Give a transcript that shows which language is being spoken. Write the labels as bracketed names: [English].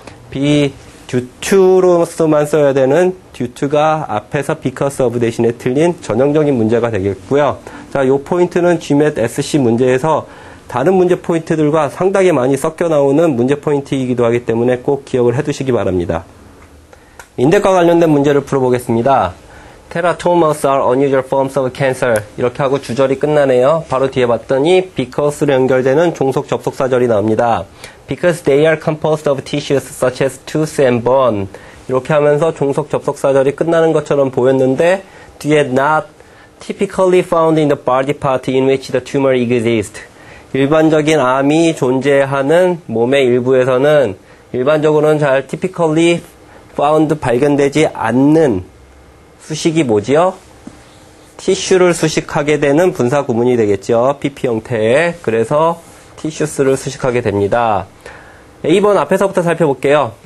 [Korean] be due to로서만 써야 되는 due to가 앞에서 because of 대신에 틀린 전형적인 문제가 되겠고요. 자, 요 포인트는 GMAT SC 문제에서 다른 문제 포인트들과 상당히 많이 섞여 나오는 문제 포인트이기도 하기 때문에 꼭 기억을 해두시기 바랍니다. 인덱과 관련된 문제를 풀어보겠습니다. [English] Teratomas are unusual forms of cancer. [Korean] 이렇게 하고 주절이 끝나네요. 바로 뒤에 봤더니 because로 연결되는 종속 접속사절이 나옵니다. [English] Because they are composed of tissues such as tooth and bone. [Korean] 이렇게 하면서 종속 접속사절이 끝나는 것처럼 보였는데 뒤에 [English] not typically found in the body part in which the tumor exists. [Korean] 일반적인 암이 존재하는 몸의 일부에서는 일반적으로는 잘 [English] typically found [Korean] 발견되지 않는 수식이 뭐지요? 티슈를 수식하게 되는 분사 구문이 되겠죠. PP 형태의. 그래서 티슈스를 수식하게 됩니다. A번 앞에서부터 살펴볼게요.